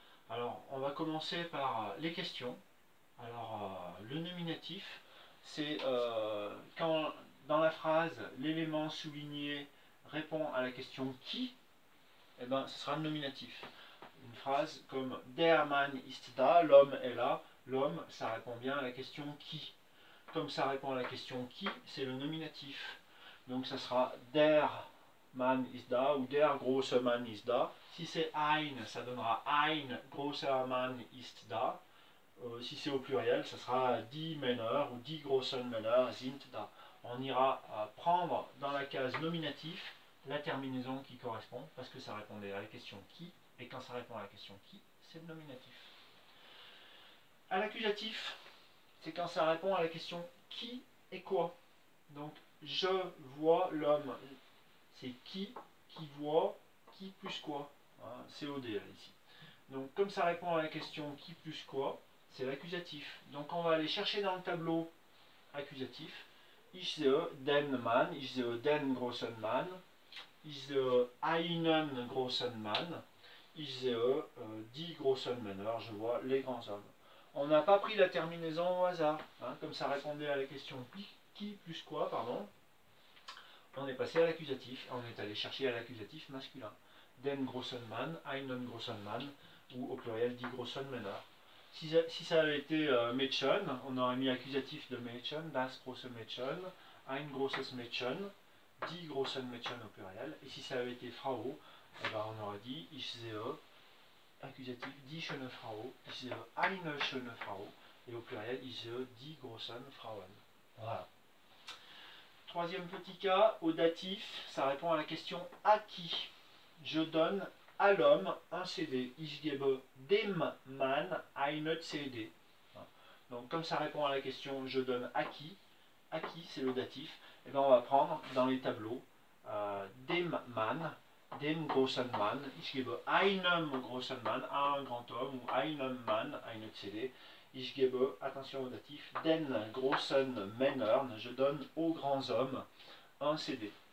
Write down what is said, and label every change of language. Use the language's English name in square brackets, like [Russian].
[French] Alors, on va commencer par les questions. Alors, le nominatif, c'est quand dans la phrase, l'élément souligné répond à la question qui, eh ben, ce sera le nominatif. Une phrase comme [German] Der Mann ist da, [French] l'homme est là. L'homme, ça répond bien à la question qui. Comme ça répond à la question qui, c'est le nominatif. Donc ça sera [German] der Mann ist da ou der große Mann ist da. [French] Si c'est [German] ein, [French] ça donnera [German] ein großer Mann ist da. [French] Si c'est au pluriel, ça sera [German] die Männer ou die großen Männer sind da. [French] On ira prendre dans la case nominatif la terminaison qui correspond, parce que ça répondait à la question qui, et quand ça répond à la question qui, c'est le nominatif. À l'accusatif, c'est quand ça répond à la question qui et quoi. Donc, je vois l'homme. C'est qui voit, qui plus quoi. Hein, COD là, ici. Donc, comme ça répond à la question qui plus quoi, c'est l'accusatif. Donc, on va aller chercher dans le tableau accusatif. [German] Ich sehe den Mann, ich sehe den großen Mann, ich sehe einen großen Mann, ich sehe die großen Männer, [French] je vois les grands hommes. On n'a pas pris la terminaison au hasard, hein, comme ça répondait à la question qui plus quoi, pardon. On est passé à l'accusatif, on est allé chercher à l'accusatif masculin. [German] Den großen Mann, einen großen Mann, [French] ou au pluriel [German] die großen Männer. [French] Si ça avait été Mädchen, on aurait mis accusatif de Mädchen, [German] das große Mädchen, ein großes Mädchen, die großen Mädchen [French] au pluriel. Et si ça avait été Frau, eh ben on aurait dit [German] ich sehe, accusatif, die schöne Frau, ich sehe eine schöne Frau, [French] et au pluriel, [German] ich sehe die großen Frauen. [French] Voilà. Troisième petit cas, au datif, ça répond à la question à qui. Je donne à l'homme un CD. [German] Ich gebe dem Mann eine CD. [French] Donc comme ça répond à la question je donne à qui c'est le datif, et bien on va prendre dans les tableaux [German] dem Mann, dem großen Mann, [French] ich gebe einem großen Mann, à un grand homme, ou [German] einem Mann, eine CD. Ich gebe, [French] attention au datif, [German] den großen Männern, [French] je donne aux grands hommes un CD.